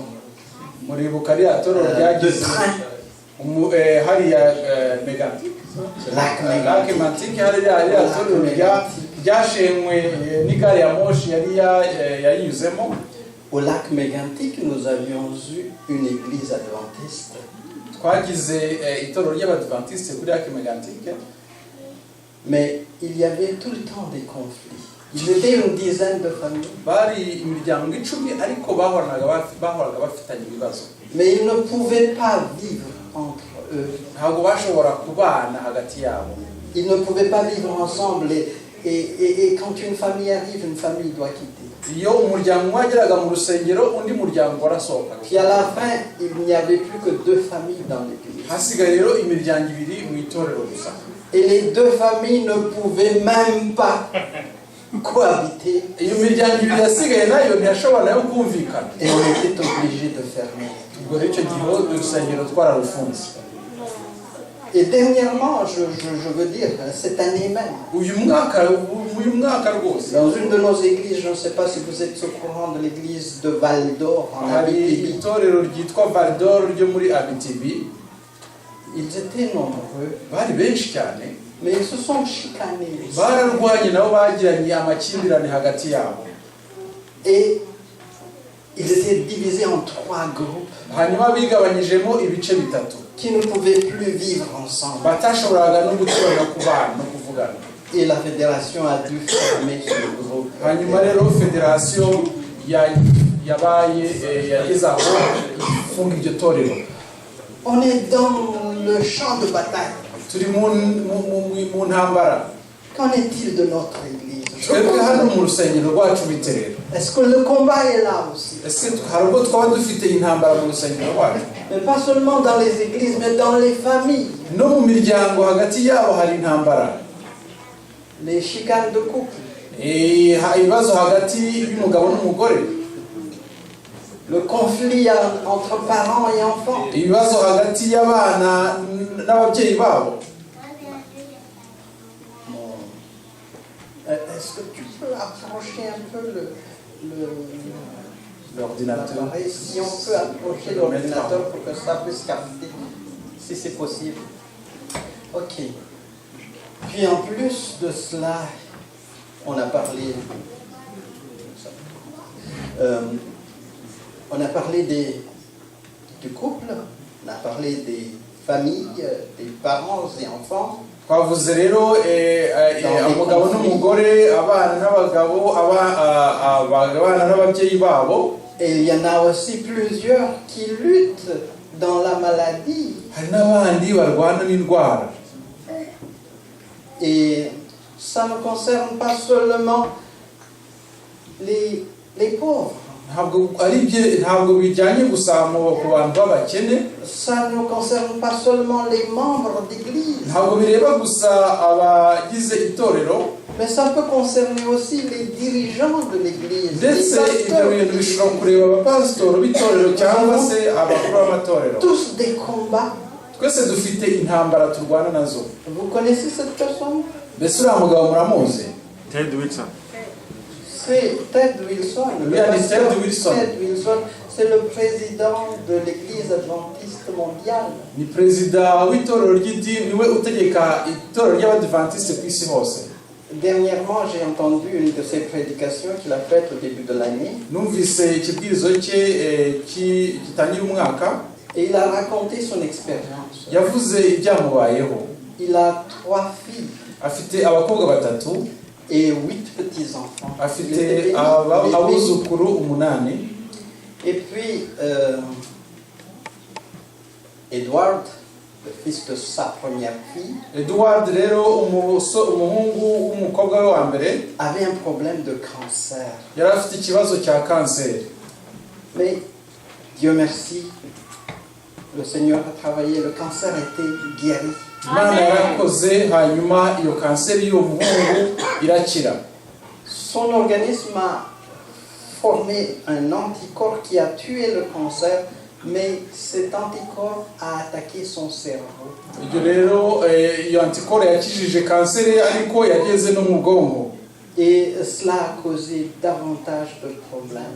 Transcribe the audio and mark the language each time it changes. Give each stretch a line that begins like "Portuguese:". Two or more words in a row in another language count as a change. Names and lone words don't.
Kinyarwanda: Muribuka rya toro de ryagize train. hariya Lac Mégantic, hariya toro ryashenywe n'igare ya moshi yari yayuzemo.
French: Au lac Mégantic, nous avions eu une église adventiste.
Kinyarwanda: Twagize itoro ry'abadventiste kuri Lac Mégantic,
French: Mais il y avait tout le temps des conflits. Ils étaient une dizaine de familles.
Kinyarwanda: bari imiryango 10 ariko bahoraga bafitanye ibibazo.
French: Mais ils ne pouvaient pas vivre entre eux.
Kinyarwanda: Ntabwo bashobora kubana hagati yabo.
French: Ils ne pouvaient pas vivre ensemble. Et quand une famille arrive, une famille doit quitter.
Kinyarwanda: Iyo umuryango wageraga mu rusengero undi muryango warasohoka.
French: Puis à la fin, il n'y avait plus que 2 familles dans l'église.
Kinyarwanda: Hasigaye rero imiryango 2 mu itorero gusa.
French: Et les 2 familles ne pouvaient même pas cohabiter.
Kinyarwanda: Iyo miryango 2 yasigaye nayo ntiyashobora yo kumvikana.
French: Et on était obligé de fermer.
Kinyarwanda: Ubwo rero icyo gihe urusengero twararufunze.
French: Et dernièrement, je veux dire, cette année même,
Kinyarwanda: uyu mwaka rwose
French: dans une de nos églises, je ne sais pas si vous êtes au courant de l'église de Val d'Or en
Kinyarwanda: hari Abitibi, itorero ryitwa Val d'Or ryo muri Abitibi.
French: ils étaient nombreux,
Kinyarwanda: Bari benshi cyane,
French: mais ils se sont chicanés.
Kinyarwanda: bararwanye nabo bagiranye amakimbirane hagati yabo.
French: Et ils étaient divisés en 3 groupes
Kinyarwanda: Hanyuma bigabanyijemo ibice bitatu
French: qui ne pouvaient plus vivre ensemble.
Kinyarwanda: batashoboraga no guturana kubana no kuvugana.
French: Et la fédération a dû fermer ce groupe.
Kinyarwanda: Hanyuma rero federation yabaye yageze aho ifunga iryo torero.
French: On est dans le champ de bataille.
Kinyarwanda: Turi mu ntambara.
French: Qu'en est-il de notre église?
Kinyarwanda: Twebwe hano mu rusengero rwacu biterera.
French: Est-ce que le combat est là aussi?
Kinyarwanda: Ese hari ubwo twaba dufite intambara mu rusengero rwacu?
French: Mais pas seulement dans les églises, mais dans les familles.
Kinyarwanda: No mu miryango hagati yabo hari intambara.
French: Les chicanes de couple.
Kinyarwanda: Ibibazo hagati y'umugabo n'umugore.
French: Le conflit entre parents et enfants.
Kinyarwanda: Ibibazo hagati y'abana n'ababyeyi babo.
French: Est-ce que tu peux approcher un peu L'ordinateur. si on peut approcher l'ordinateur pour que ça puisse capter, si c'est possible. Ok. Puis en plus de cela, on a parlé du couple, on a parlé des familles, des parents et enfants.
Kinyarwanda: Twavuze rero umugabo n'umugore, abana n'abagabo, abana n'ababyeyi babo.
French: Et il y en a aussi plusieurs qui luttent dans la maladie.
Kinyarwanda: Hari n'abandi barwana n'indwara.
French: Et ça ne concerne pas seulement les pauvres.
Kinyarwanda: Ntabwo bijyanye gusa ku bantu b'abakene.
French: Ça ne concerne pas seulement les membres d'église.
Kinyarwanda: Ntabwo bireba gusa abagize itorero.
French: Mais ça peut concerner aussi les dirigeants de l'église.
Kinyarwanda: Ndetse ibyo bintu bishobora kureba abapasitoro b'itorero cyangwa se abakuru b'amatorero.
French: Tous des combats.
Kinyarwanda: Twese dufite intambara turwana nazo.
French: Vous connaissez cette personne?
Kinyarwanda: Mbese uriya mugabo muramuzi?
French: Ted Wilson. C'est Ted Wilson. Ted Wilson. Ted Wilson, c'est le président de l'église adventiste mondiale.
Kinyarwanda: Ni perezida w'itorero ry'idini, niwe utegeka itorero ry'abadventiste ku isi hose.
French: Dernièrement, j'ai entendu une de ses prédications qu'il a faites au début de l'année.
Kinyarwanda: Numvise ikibwirizo cye gitangira umwaka.
French: Et il a raconté son expérience.
Kinyarwanda: Yavuze ibyamubayeho.
French: Il a 3 filles.
Kinyarwanda: Afite abakobwa 3
French: et 8 petits-enfants.
Kinyarwanda: Afite abuzukuru 8.
French: Et puis, Edward, le fils de sa première fille,
Kinyarwanda: Edward rero umuhungu w'umukobwa we wa mbere
French: avait un problème de cancer.
Kinyarwanda: Yari afite ikibazo cya kanseri.
French: Mais Dieu merci, le Seigneur a travaillé, le cancer a été guéri.
Kinyarwanda: Imana yarakoze hanyuma iyo kanseri y'uwo muhungu irakira.
French: Son organisme a formé un anticorps qui a tué le cancer, mais cet anticorps a attaqué son cerveau.
Kinyarwanda: Ibyo rero iyo antikoro yakijije kanseri ariko yageze no mu bwonko.
French: Et cela a causé davantage de problèmes.